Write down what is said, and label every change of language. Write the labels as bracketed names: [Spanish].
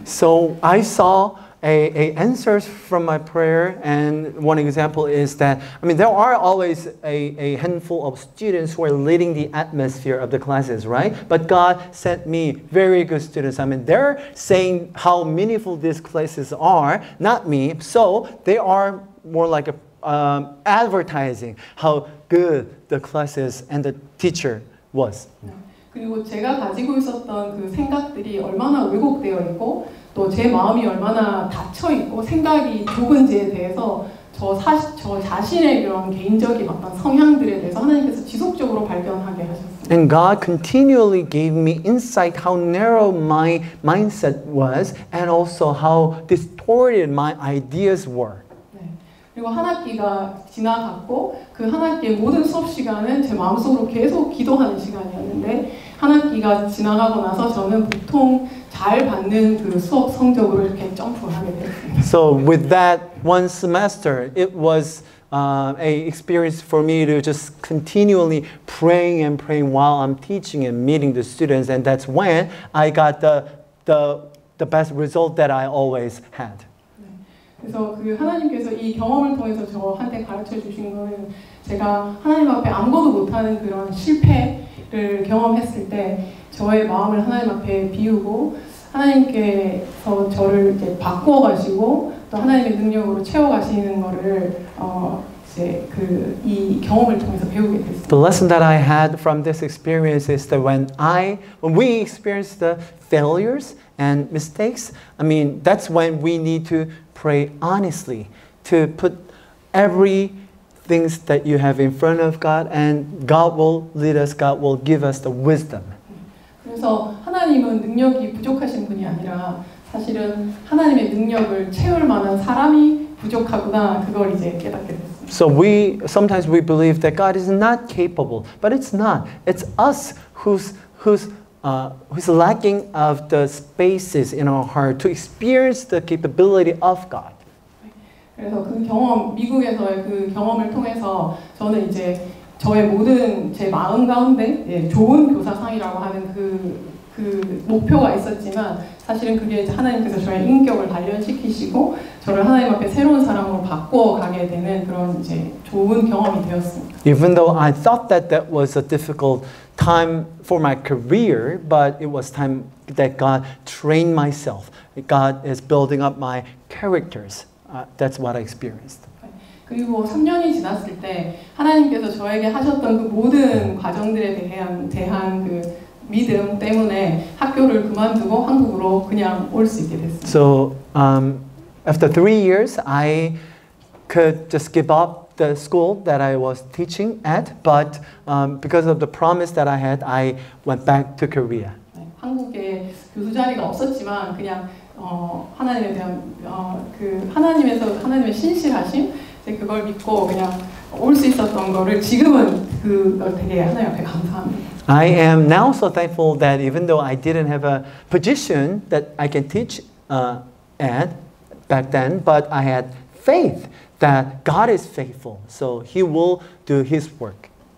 [English] So I saw a answers from my prayer, and one example is that, I mean, there are always a handful of students who are leading the atmosphere of the classes, right? But God sent me very good students. I mean, they're saying how meaningful these classes are, not me. So they are more like advertising how good the classes and the teacher was. [Korean] 그리고 제가 가지고 있었던 그 생각들이 얼마나 왜곡되어 있고 또 제 마음이 얼마나 닫혀 있고 생각이 좁은지에 대해서 저 자신의 그런 개인적인 어떤 성향들에 대해서 하나님께서 지속적으로 발견하게 하셨습니다. [English] And God continually gave me insight how narrow my mindset was and also how distorted my ideas were. [Korean] 그리고 한 학기가 지나갔고 그 한 학기의 모든 수업 시간은 제 마음속으로 계속 기도하는 시간이었는데 한 학기가 지나가고 나서 저는 보통 잘 받는 그 수업 성적으로 이렇게 점프하게 됐습니다. [English] So with that one semester, it was a experience for me to just continually praying and praying while I'm teaching and meeting the students, and that's when I got the best result that I always had. [Korean] 그래서 그 하나님께서 이 경험을 통해서 저한테 가르쳐 주신 거는 제가 하나님 앞에 아무것도 못하는 그런 실패를 경험했을 때 저의 마음을 하나님 앞에 비우고 하나님께서 저를 이제 바꾸어 가시고 또 하나님의 능력으로 채워 가시는 거를 이제 이 경험을 통해서 배우게 됐습니다. [English] The lesson that I had from this experience is that when we experience the failures and mistakes, I mean, that's when we need to pray honestly, to put every things that you have in front of God, and God will lead us, God will give us the wisdom. [Korean] 그래서 하나님은 능력이 부족하신 분이 아니라 사실은 하나님의 능력을 채울 만한 사람이 부족하구나, 그걸 이제 깨닫게 됐습니다. [English] So sometimes we believe that God is not capable, but it's not. It's us who's lacking of the spaces in our heart to experience the capability of God. [Korean] 그래서 그 경험, 미국에서의 그 경험을 통해서 저는 이제 저의 모든 제 마음 가운데 좋은 교사상이라고 하는 그 목표가 있었지만 사실은 그게 하나님께서 저의 인격을 단련시키시고 저를 하나님 앞에 새로운 사람으로 바꿔 가게 되는 그런 이제 좋은 경험이 되었습니다. [English] Even though I thought that was a difficult time for my career, but it was time that God trained myself. God is building up my characters. That's what I experienced. [Korean] 그리고 3년이 지났을 때 하나님께서 저에게 하셨던 그 모든 과정들에 대한 그 믿음 때문에 학교를 그만두고 한국으로 그냥 올 수 있게 됐습니다. [English] So after 3 years, I could just give up the school that I was teaching at, but because of the promise that I had, I went back to Korea. [Korean] 한국에 교수 자리가 없었지만 그냥 하나님에 대한 그 하나님의 신실하심, 그걸 믿고 그냥 올 수 있었던 거를 지금은 그걸 되게 하나님 앞에 감사합니다. [English] I am now so thankful that even though I didn't have a position that I can teach at back then, but I had faith that God is faithful, so He will do His work.